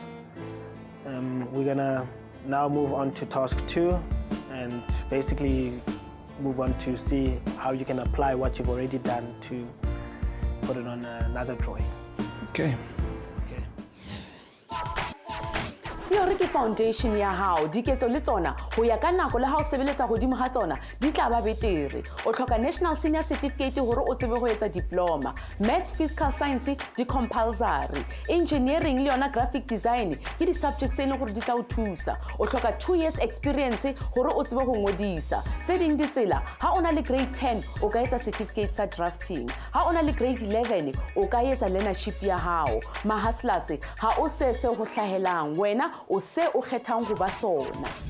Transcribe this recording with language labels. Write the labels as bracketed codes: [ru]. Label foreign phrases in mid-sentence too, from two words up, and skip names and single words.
[en] We're gonna now move on to task 2 and basically move on to see how you can apply what you've already done to put it on another drawing. Okay. [st] theory ke foundation ya hao diketso le tsona ho ya ka nako le ha o sebeletsa godimo ha tsona di tla ba betere o tlhoka [en] national senior certificate [st] hore o tsebe ho etsa diploma [en] maths physical science [st] di compulsory engineering le yona [en] graphic design [st] ke di subjects tse leng gore di tla o thusa o tlhoka [en] 2 years experience [st] hore o tsebe ho ngodisa tse ding ditsela ha ona le grade 10 o ka etsa certificate sa drafting ha ona le grade 11 o ka etsa learnership ya hao mahaslas ha o se ho hlahelang wena o se o kgethang ho ba sona.